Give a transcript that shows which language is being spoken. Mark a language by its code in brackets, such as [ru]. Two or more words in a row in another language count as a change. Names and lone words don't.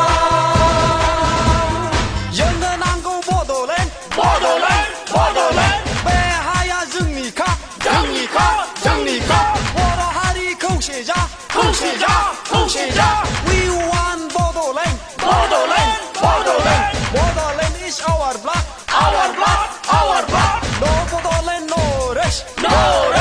[brx] जोंनो नांगौ बड'लेण्ड बड'लेण्ड बड'लेण्ड बे हाया जोंनिखा जोंनिखा जोंनिखा बर' हारि खौसे जा खौसे जा खौसे जा [en] We want Bodoland [brx] बड'लेण्ड बड'लेण्ड [en] Bodoland is our blood our blood our blood No Bodoland no rest no